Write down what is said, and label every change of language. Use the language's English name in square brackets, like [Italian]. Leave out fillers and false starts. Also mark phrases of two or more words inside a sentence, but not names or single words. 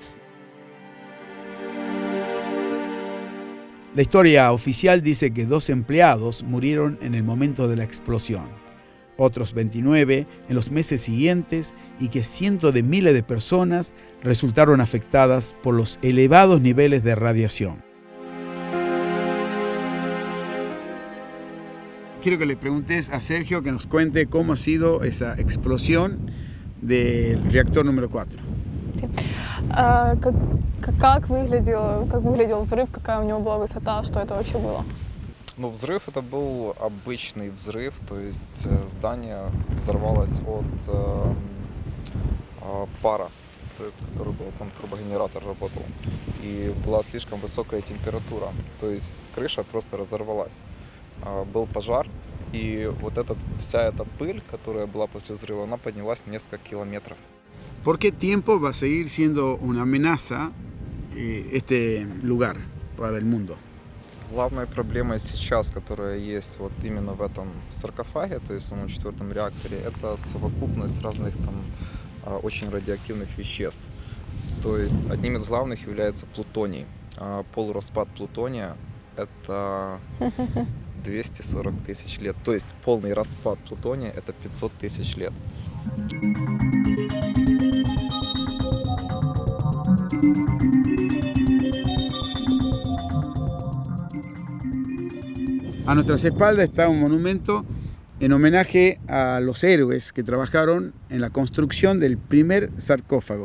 [Spanish] La historia oficial dice que 2 empleados murieron en el momento de la explosión, otros 29 en los meses siguientes y que cientos de miles de personas resultaron afectadas por los elevados niveles de radiación. Quiero que le preguntes a Sergio que nos cuente cómo ha sido esa explosión del reactor número 4. [Russian] Как выглядел взрыв, какая у него была высота, что это вообще было? Ну, взрыв это был обычный взрыв, то есть здание взорвалось от пара, то есть, который был там, турбогенератор работал, и была слишком высокая температура, то есть крыша просто разорвалась. Был пожар, и вот вся эта пыль, которая была после взрыва, она поднялась несколько километров. [Spanish] ¿Por qué tiempo va a seguir siendo una amenaza este lugar para el mundo? [Russian] Главная проблема сейчас, которая есть вот именно в этом саркофаге, то есть в самом 4-м реакторе, это совокупность разных там очень радиоактивных веществ. То есть одним из главных является плутоний. Полураспад плутония – это 240 тысяч лет. То есть полный распад плутония – это 500 тысяч лет. [Spanish] A nuestras espaldas está un monumento en homenaje a los héroes que trabajaron en la construcción del primer sarcófago.